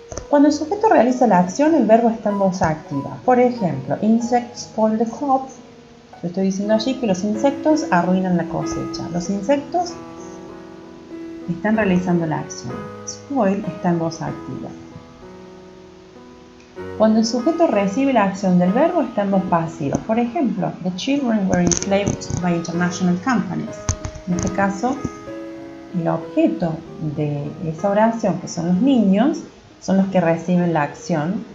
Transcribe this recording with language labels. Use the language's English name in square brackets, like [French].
[Spanish] Cuando el sujeto realiza la acción, el verbo está en voz activa. Por ejemplo, [English] insects spoil the crop. [Spanish] Yo estoy diciendo allí que los insectos arruinan la cosecha. Los insectos están realizando la acción. Spoil está en voz activa. Cuando el sujeto recibe la acción del verbo, está en voz pasiva. Por ejemplo, [English] the children were enslaved by international companies. [Spanish] En este caso, el objeto de esa oración, que son los niños, son los que reciben la acción.